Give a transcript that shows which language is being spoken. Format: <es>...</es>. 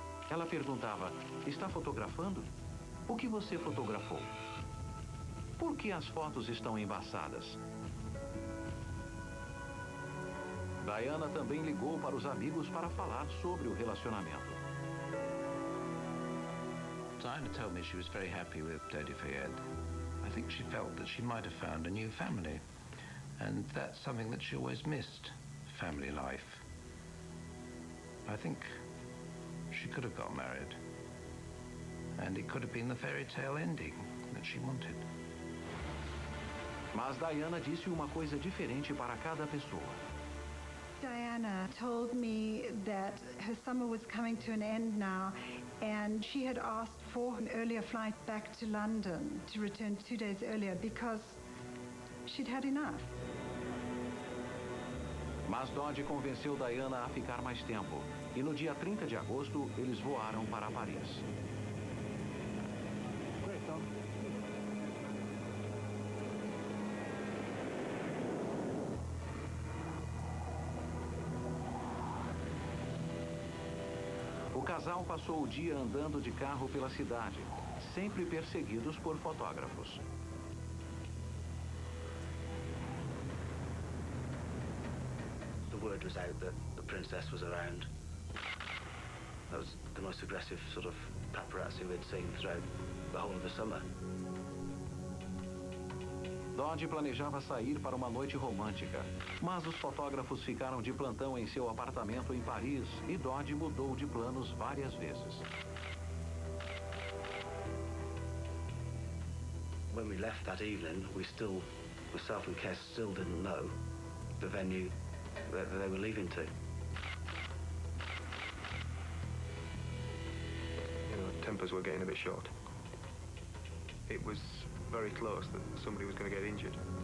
<pt>Ela perguntava: está fotografando? O que você fotografou? Por que as fotos estão embaçadas? Diana também ligou para os amigos para falar sobre o relacionamento.</pt> <en>Diana told me she was very happy with Dodie Fayed. I think she felt that she might have found a new family. And that's something that she always missed, family life. I think she could have got married. And it could have been the fairy tale ending that she wanted.</en> <pt>Mas Diana disse uma coisa diferente para cada pessoa.</pt> <en>Diana told me that her summer was coming to an end now, and she had asked for an earlier flight back to London to return 2 days earlier because she'd had enough.</en> <pt>Mas Dodie convenceu Diana a ficar mais tempo, e no dia 30 de agosto eles voaram para Paris. O casal passou o dia andando de carro pela cidade, sempre perseguidos por fotógrafos.</pt> <en>The word was out that the princess was around. That was the most aggressive sort of paparazzi we'd seen throughout the whole of the summer.</en> <pt>Dodie planejava sair para uma noite romântica, mas os fotógrafos ficaram de plantão em seu apartamento em Paris e Dodie mudou de planos várias vezes.</pt> <en>When we left that evening, myself and Kes still didn't know the venue that they were leaving to. Tempers were getting a bit short. It was very close that somebody was going to get injured.</en>